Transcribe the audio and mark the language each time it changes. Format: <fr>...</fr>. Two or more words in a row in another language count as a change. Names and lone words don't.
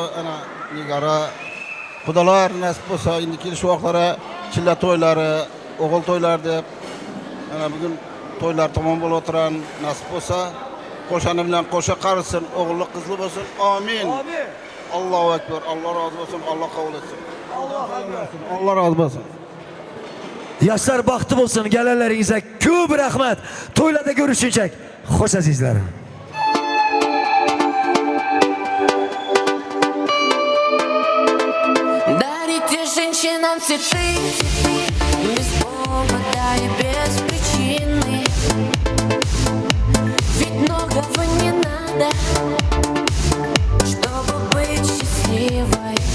<uz>Ana Nigara xudolar nasib bo'lsa, endi kelish vaqtlari chilla to'ylari, o'g'il to'ylar deb ana bugun to'ylar tamom bo'lib o'tiran nasib bo'lsa, qo'shani bilan qo'sha qarisin, o'g'illi qizli bo'lsin. Amin. Amin.</uz> <ar>الله أكبر.</ar> <uz>Alloh rozi bo'lsin. Alloh qabul etsin. Alloh rozi bo'lsin. Yoshlar baxtli bo'lsin, galanlaringizga ko'p rahmat. To'ylarda ko'rishunchak. Xo'sh azizlarim.</uz> <ru>Дарите женщинам цветы без повода и без причины. Ведь многого не надо, чтобы быть счастливой.</ru>